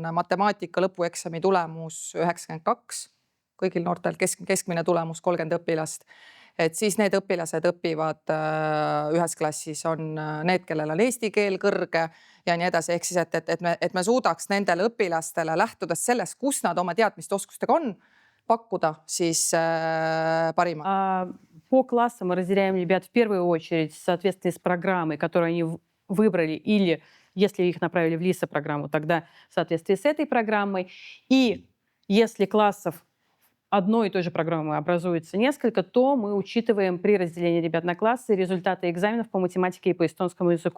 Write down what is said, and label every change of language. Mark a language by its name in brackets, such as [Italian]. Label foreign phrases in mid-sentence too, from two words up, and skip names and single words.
[Estonian] matemaatika lõpueksami tulemus 92, kõigil noortel keskmine tulemus 30 õpilast, et siis need õpilased õpivad ühes klassis, on need, kellel on eesti keel kõrge ja nii edasi, ehk siis, et me suudaks nendele õpilastele lähtudes sellest, kus nad oma teadmiste oskustega on, pakkuda siis parima. [Russian] По классам мы разделяем ребят в первую очередь в соответствии с программой, которую они выбрали, или если их направили в ЛИСА-программу, тогда в соответствии с этой программой. И если классов одной и той же программы образуется несколько, то мы учитываем при разделении ребят на классы результаты экзаменов по математике и по эстонскому языку.